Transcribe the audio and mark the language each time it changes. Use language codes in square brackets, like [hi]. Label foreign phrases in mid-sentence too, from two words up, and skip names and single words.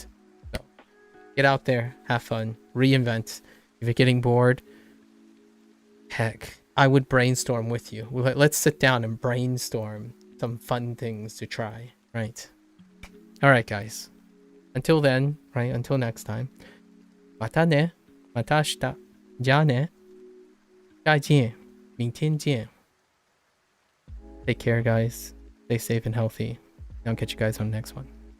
[en] So get out there, have fun, reinvent. If you're getting bored, heck, I would brainstorm with you. Let's sit down and brainstorm some fun things to try, right? All right, guys. Until then, right? Until next time. [ja] またね。また明日。じゃあね。 [zh] 再见。明天见。 [en] Take care, guys. Stay safe and healthy. I'll catch you guys on the next one.